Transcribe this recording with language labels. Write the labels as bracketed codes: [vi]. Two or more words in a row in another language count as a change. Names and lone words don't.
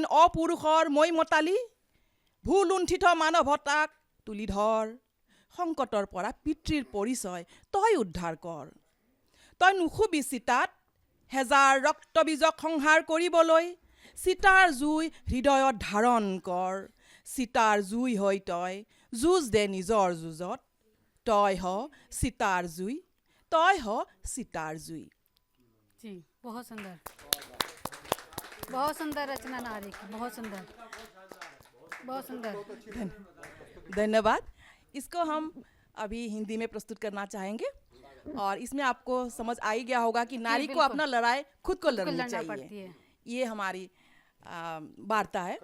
[as] অপুৰুষৰ মই মতালি, ভূলুণ্ঠিত মানৱতাক তুলি ধৰ, সংকটৰ পৰা পিতৃৰ পৰিচয় তই উদ্ধাৰ কৰ, তই নুশুবি চিতাত হেজাৰ ৰক্তবীজক সংহাৰ কৰিবলৈ, চিতাৰ জুই হৃদয়ত ধাৰণ কৰ, চিতাৰ জুই হৈ তই যুঁজ দে নিজৰ যুঁজত, তই হ চিতাৰ জুই, তই হ চিতাৰ জুই। [hi] जी बहुत सुंदर, बहुत सुंदर रचना नारी की, बहुत सुंदर, बहुत सुंदर। धन्यवाद। इसको हम अभी हिंदी में प्रस्तुत करना चाहेंगे, और इसमें आपको समझ आ ही गया होगा कि नारी को अपना लड़ाई खुद को लड़नी चाहिए, ये हमारी वार्ता है।